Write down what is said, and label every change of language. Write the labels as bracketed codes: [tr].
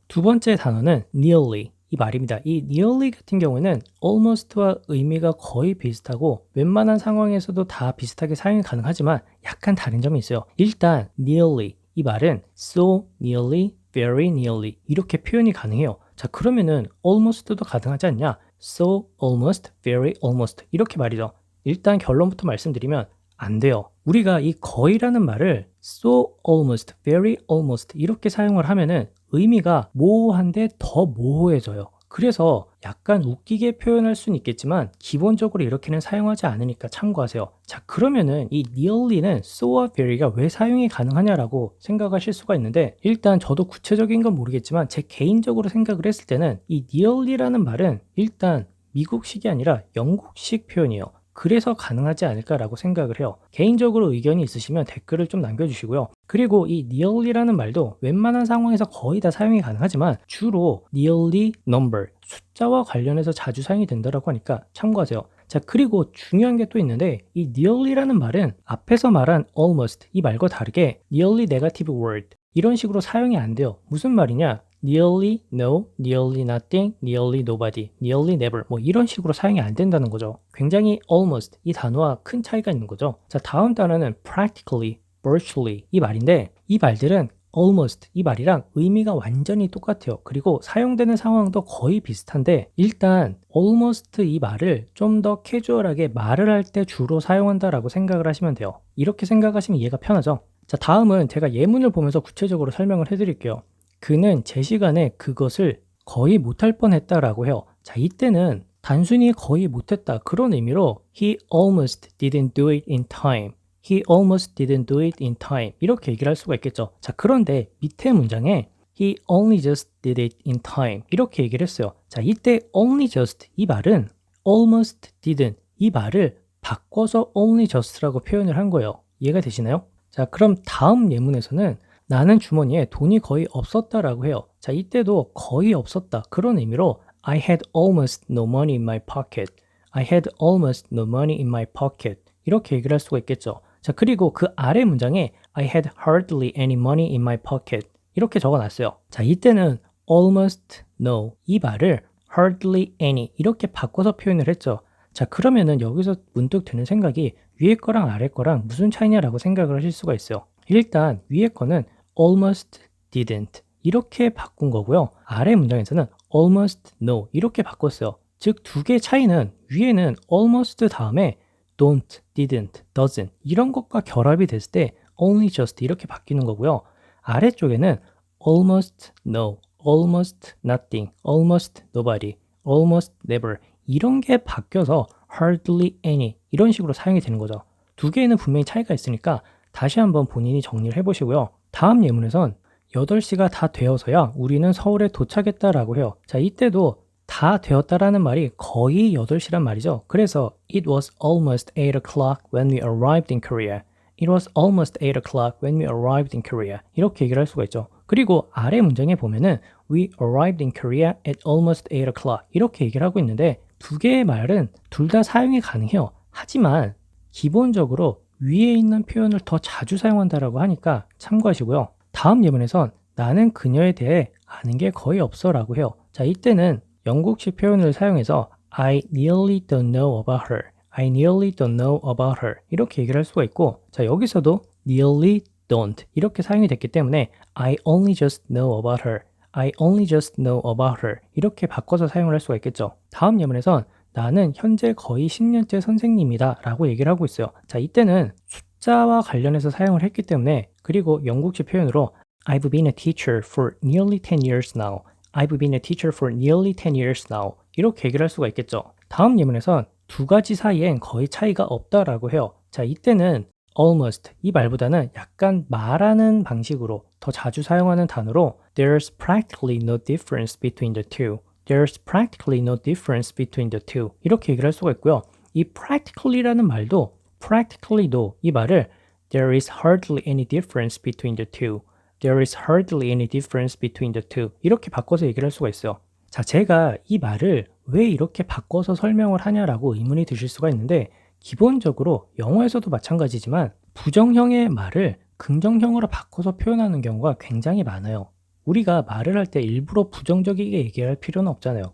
[ko] 두 번째 단어는 nearly 이 말입니다. 이 nearly 같은 경우에는 almost와 의미가 거의 비슷하고 웬만한 상황에서도 다 비슷하게 사용이 가능하지만 약간 다른 점이 있어요. 일단 nearly 이 말은 so nearly, very nearly 이렇게 표현이 가능해요. 자, 그러면은 almost도 가능하지 않냐? so almost, very almost 이렇게 말이죠. 일단 결론부터 말씀드리면 안 돼요. 우리가 이 거의라는 말을 so almost, very almost 이렇게 사용을 하면은 의미가 모호한데 더 모호해져요. 그래서 약간 웃기게 표현할 수는 있겠지만 기본적으로 이렇게는 사용하지 않으니까 참고하세요. 자, 그러면은 이 nearly는 so와 very가 왜 사용이 가능하냐라고 생각하실 수가 있는데 일단 저도 구체적인 건 모르겠지만 제 개인적으로 생각을 했을 때는 이 nearly라는 말은 일단 미국식이 아니라 영국식 표현이에요. 그래서 가능하지 않을까라고 생각을 해요. 개인적으로 의견이 있으시면 댓글을 좀 남겨주시고요. 그리고 이 nearly라는 말도 웬만한 상황에서 거의 다 사용이 가능하지만 주로 nearly number, 숫자와 관련해서 자주 사용이 된다고 하니까 참고하세요. 자, 그리고 중요한 게 또 있는데 이 nearly라는 말은 앞에서 말한 almost 이 말과 다르게 nearly negative word 이런 식으로 사용이 안 돼요. 무슨 말이냐? nearly no, nearly nothing, nearly nobody, nearly never 뭐 이런 식으로 사용이 안 된다는 거죠. 굉장히 almost 이 단어와 큰 차이가 있는 거죠. 자, 다음 단어는 practically, virtually 이 말인데 이 말들은 almost 이 말이랑 의미가 완전히 똑같아요. 그리고 사용되는 상황도 거의 비슷한데 일단 almost 이 말을 좀 더 캐주얼하게 말을 할 때 주로 사용한다라고 생각을 하시면 돼요. 이렇게 생각하시면 이해가 편하죠. 자, 다음은 제가 예문을 보면서 구체적으로 설명을 해드릴게요. 그는 제 시간에 그것을 거의 못할 뻔했다라고 해요. 자, 이때는 단순히 거의 못했다 그런 의미로 [en] he almost didn't do it in time. He almost didn't do it in time. [ko] 이렇게 얘기를 할 수가 있겠죠. 자, 그런데 밑에 문장에 [en] he only just did it in time. [ko] 이렇게 얘기를 했어요. 자, 이때 only just 이 말은 almost didn't 이 말을 바꿔서 only just라고 표현을 한 거예요. 이해가 되시나요? 자, 그럼 다음 예문에서는 나는 주머니에 돈이 거의 없었다라고 해요. 자, 이때도 거의 없었다. 그런 의미로 [en] I had almost no money in my pocket. I had almost no money in my pocket. [ko] 이렇게 얘기를 할 수가 있겠죠. 자, 그리고 그 아래 문장에 [en] I had hardly any money in my pocket. [ko] 이렇게 적어놨어요. 자, 이때는 almost no 이 말을 hardly any 이렇게 바꿔서 표현을 했죠. 자, 그러면은 여기서 문득 드는 생각이 위에 거랑 아래 거랑 무슨 차이냐라고 생각을 하실 수가 있어요. 일단 위에 거는 almost didn't 이렇게 바꾼 거고요. 아래 문장에서는 almost no 이렇게 바꿨어요. 즉 두 개의 차이는 위에는 almost 다음에 don't, didn't, doesn't 이런 것과 결합이 됐을 때 only just 이렇게 바뀌는 거고요. 아래쪽에는 almost no, almost nothing, almost nobody, almost never 이런 게 바뀌어서 hardly any 이런 식으로 사용이 되는 거죠. 두 개에는 분명히 차이가 있으니까 다시 한번 본인이 정리를 해보시고요. 다음 예문에선 8시가 다 되어서야 우리는 서울에 도착했다라고 해요. 자, 이때도 다 되었다라는 말이 거의 8시란 말이죠. 그래서 [en] it was almost 8 o'clock when we arrived in Korea. It was almost 8 o'clock when we arrived in Korea. [ko] 이렇게 얘기를 할 수가 있죠. 그리고 아래 문장에 보면은 [en] we arrived in Korea at almost 8 o'clock. [ko] 이렇게 얘기를 하고 있는데 두 개의 말은 둘 다 사용이 가능해요. 하지만 기본적으로 위에 있는 표현을 더 자주 사용한다라고 하니까 참고하시고요. 다음 예문에선 나는 그녀에 대해 아는 게 거의 없어 라고 해요. 자, 이때는 영국식 표현을 사용해서 [en] I nearly don't know about her. I nearly don't know about her. [ko] 이렇게 얘기를 할 수가 있고 자, 여기서도 nearly don't 이렇게 사용이 됐기 때문에 [en] I only just know about her. I only just know about her. [ko] 이렇게 바꿔서 사용을 할 수가 있겠죠. 다음 예문에선 나는 현재 거의 10년째 선생님이다 라고 얘기를 하고 있어요. 자, 이때는 숫자와 관련해서 사용을 했기 때문에 그리고 영국식 표현으로 [en] I've been a teacher for nearly 10 years now. I've been a teacher for nearly 10 years now. [ko] 이렇게 얘기를 할 수가 있겠죠. 다음 예문에선 두 가지 사이엔 거의 차이가 없다라고 해요. 자, 이때는 almost 이 말보다는 약간 말하는 방식으로 더 자주 사용하는 단어로 [en] There's practically no difference between the two. There's practically no difference between the two. [ko] 이렇게 얘기를 할 수가 있고요. 이 practically라는 말도 practically도 이 말을 [en] There is hardly any difference between the two. There is hardly any difference between the two. [ko] 이렇게 바꿔서 얘기를 할 수가 있어요. 자, 제가 이 말을 왜 이렇게 바꿔서 설명을 하냐라고 의문이 드실 수가 있는데 기본적으로 영어에서도 마찬가지지만 부정형의 말을 긍정형으로 바꿔서 표현하는 경우가 굉장히 많아요. 우리가 말을 할 때 일부러 부정적이게 얘기할 필요는 없잖아요.